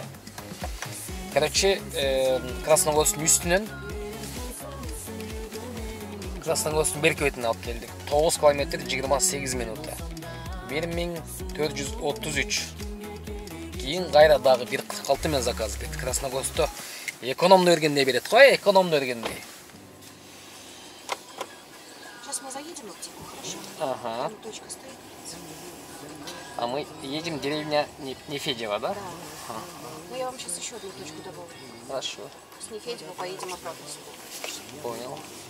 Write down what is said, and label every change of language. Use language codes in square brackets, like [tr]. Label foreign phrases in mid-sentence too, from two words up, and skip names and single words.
[ky] Короче, Красногорскун үстүнөн Красногорскун берки бетине алып келдик. 9 километр 28 минута. 1433. Кийин кайра дагы 1.46 менен заказ берди. Красногорскто экономно бергенде берет го, экономно бергенде. [ru] Сейчас мы заедем в аптеку, хорошо? Ага. Там точка стоит. А мы едем в деревня Нефедево, да? Да. Ну я вам сейчас еще одну точку добавлю. Хорошо. С Нефедева поедем обратно. Понял.